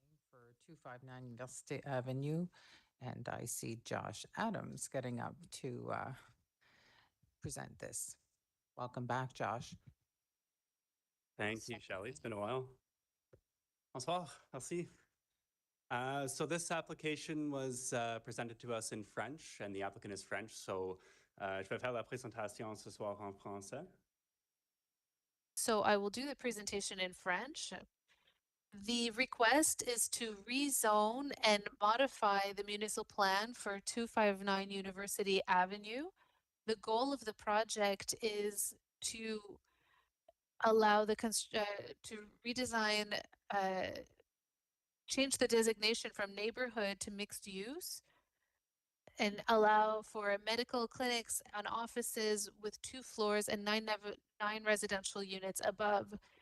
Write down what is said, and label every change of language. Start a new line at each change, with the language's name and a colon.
English: For 259 University Avenue, and I see Josh Adams getting up to present this. Welcome back, Josh. Thank you, Shelley. It's been a while.
French: Bonsoir. Merci.
English: So this application was presented to us in French, and the applicant is French.
French: So je vais faire la présentation ce soir en français.
English: So I will do the presentation in French. The request is to rezone and modify the municipal plan for 259 University Avenue. The goal of the project is to allow to redesign, change the designation from neighborhood to mixed use and allow for medical clinics and offices with 2 floors and 9 residential units above.